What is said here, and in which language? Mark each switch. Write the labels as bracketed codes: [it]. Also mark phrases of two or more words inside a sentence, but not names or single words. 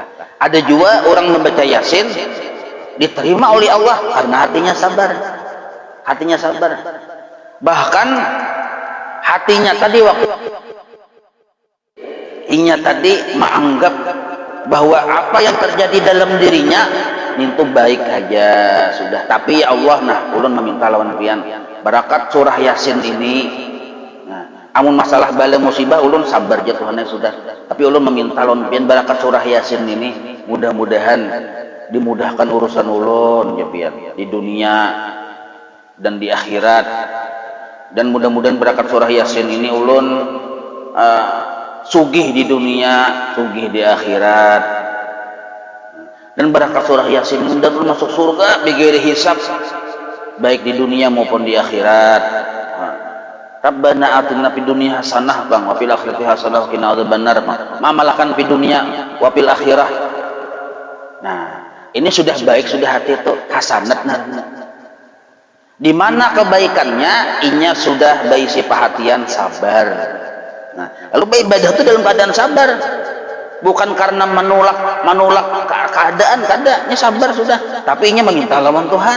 [id] Ada juga orang membaca Yasin diterima oleh Allah karena hatinya sabar. Bahkan hatinya tadi tadi menganggap bahwa apa yang terjadi dalam dirinya itu baik aja sudah, tapi [ar] يا الله, [bjn] nah ulun meminta lawan pian barakat surah Yasin ini. Nah, amun masalah bala musibah ulun sabar aja Tuhan sudah, tapi ulun meminta lawan pian barakat surah Yasin ini mudah-mudahan dimudahkan urusan ulun ya pian di dunia dan di akhirat, dan mudah-mudahan barakat surah Yasin ini ulun sugih di dunia, sugih di akhirat, dan barakat surah Yasin dan masuk surga [ar] بغير حساب [bjn] baik di dunia maupun di akhirat. [ar] ربنا آتنا في الدنيا حسنة bang وفي الآخرة حسنة وقنا عذاب النار. مامالاكان في الدنيا وفي الآخرة. [id] Nah, ini sudah baik, sudah hati itu hasanat. Di mana kebaikannya? [bjn] Inya sudah baisi perhatian sabar. Nah, lalu ibadah itu dalam keadaan sabar, bukan karena menolak keadaan, kadanya sabar sudah, tapi inya meminta lawan Tuhan.